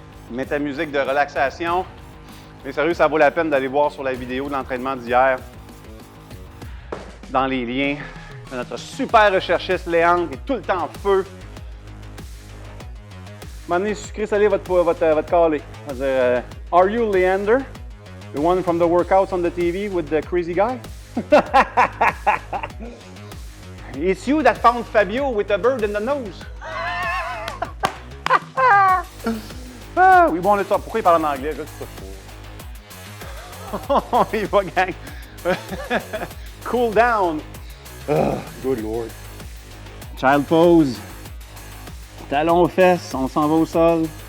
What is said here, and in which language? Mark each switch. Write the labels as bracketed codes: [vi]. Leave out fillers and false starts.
[fr] Mets ta musique de relaxation. Mais sérieux, ça vaut la peine d'aller voir sur la vidéo de l'entraînement d'hier, dans les liens, de notre super recherchiste Léandre, qui est tout le temps en feu. À un moment donné, sucré salé votre caller. [en] Are you Leander? The one from the workouts on the TV with the crazy guy? It's you that found Fabio with a bird in the nose. [fr] Ah, oui, bon, on est ça. Pourquoi il parle en anglais? Je sais pas. On y va, gang. [en] Cool down. Oh, good Lord. Child pose. [fr] Talons aux fesses. On s'en va au sol.